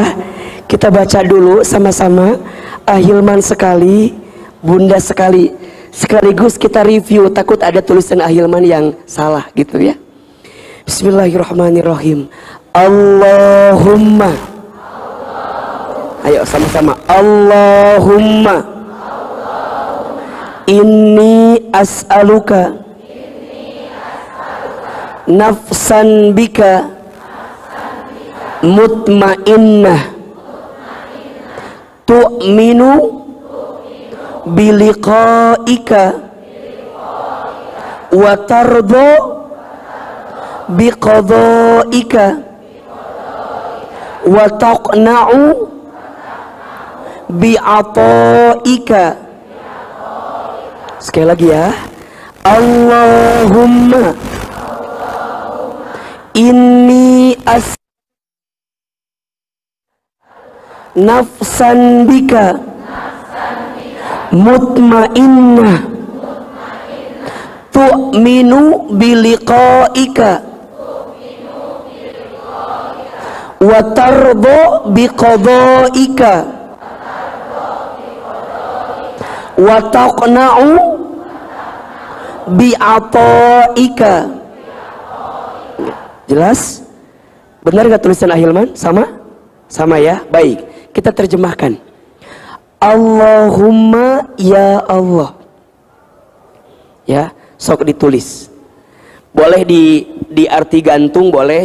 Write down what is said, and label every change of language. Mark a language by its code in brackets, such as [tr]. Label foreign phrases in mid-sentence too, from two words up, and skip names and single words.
[id] Kita baca dulu sama-sama. Ahilman sekali, Bunda sekali. Sekaligus kita review, takut ada tulisan Ahilman yang salah gitu ya. [ar] بسم الله الرحمن الرحيم. [id] Allahumma. Ayo sama-sama. [ar] اللهم إني أسألك نفسا بك مطمئنة تؤمن بلقائك وترضى بقضائك وتقنع بعطائك. [id] Sekali lagi ya. [ar] اللهم إني نفسا بك مطمئنة تؤمن بلقائك وترضى بقضائك وتقنع بعطائك. [id] Jelas? Benar gak tulisan Ahilman? Sama? Sama ya? Baik, kita terjemahkan. [ar] اللهم يا الله. [id] Ya, sok ditulis. Boleh di arti gantung boleh.